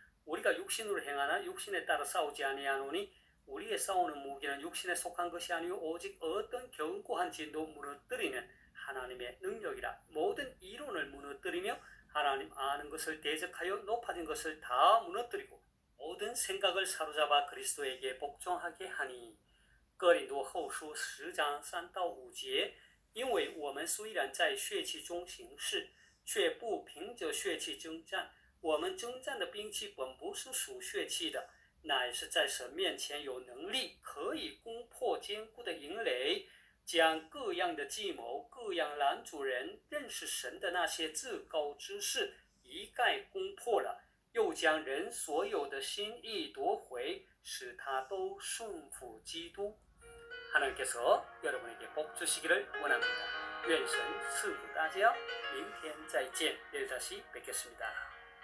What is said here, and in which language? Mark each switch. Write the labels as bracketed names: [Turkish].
[Korean] 우리가 육신으로 행하나 육신에 따라 싸우지 아니하노니 우리의 싸우는 무기는 육신에 속한 것이 아니요 오직 어떤 견고한 진도 무너뜨리는 하나님의 능력이라. 모든 이론을 무너뜨리며 하나님 아는 것을 대적하여 높아진 것을 다 무너뜨리고 모든 생각을 사로잡아 그리스도에게 복종하게 하니. [Chinese] 哥林多后书10章3到5节，因为我们虽然在血气中行事，却不凭着血气征战。我们征战的兵器本不是属血气的，乃是在神面前有能力，可以攻破坚固的营垒，将各样的计谋、各样拦阻人认识神的那些至高之事一概攻破了，又将人所有的心意夺回，使他都顺服基督。 [Korean] 하나님께서 여러분에게 복 주시기를 원합니다. [Chinese] 愿神赐福大家，明天再见， [Korean] 내일 다시 뵙겠습니다.